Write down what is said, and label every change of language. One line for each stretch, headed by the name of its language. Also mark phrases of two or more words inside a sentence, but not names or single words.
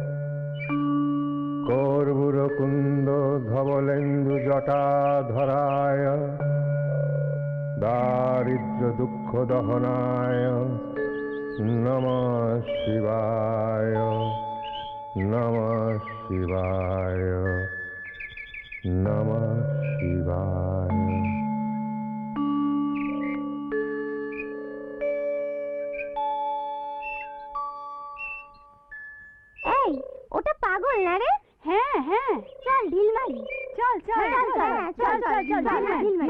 Sanskrit: कर्पूरकुंड धवलेन्दु जटाधराय दारिद्र्य दुःख दहनाय नमः शिवाय नमः शिवाय नमः शिवाय।
Bangla: এই ওটা পাগল না রে? হ্যাঁ হ্যাঁ, চল ঢিল মারি। চল চল চল চল চল চল ঢিল মারি।